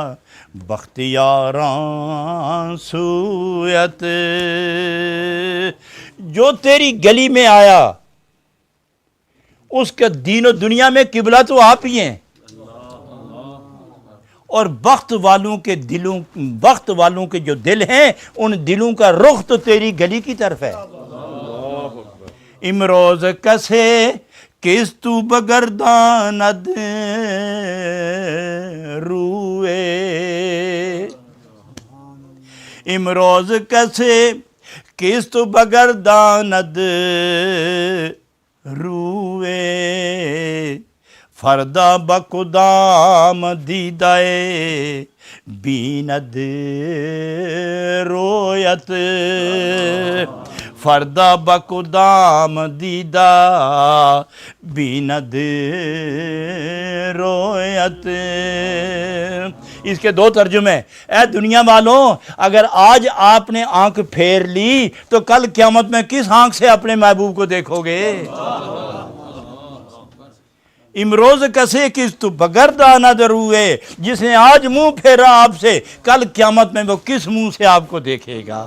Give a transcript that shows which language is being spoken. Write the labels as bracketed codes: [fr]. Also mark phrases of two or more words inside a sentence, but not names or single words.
[fa] بختیاراں سویت [ur] جو تیری گلی میں آیا اس کا دین و دنیا میں قبلہ تو آپ ہی ہیں، اور بخت والوں کے جو دل ہیں ان دلوں کا رخ تو تیری گلی کی طرف ہے۔ [fa] امروز کسے کس تو بگرداند روئے، امروز کسے کس تو بگرداند روئے، فردا بکدام دیدائے بیند رویت، فردا بکدام دیدہ بیند رویت۔ [ur] اس کے دو ترجمے۔ اے دنیا والوں، اگر آج آپ نے آنکھ پھیر لی تو کل قیامت میں کس آنکھ سے اپنے محبوب کو دیکھو گے؟ [fa] امروز کسے کس تو بگرداند روئے، [ur] جس نے آج منہ پھیرا آپ سے کل قیامت میں وہ کس منہ سے آپ کو دیکھے گا؟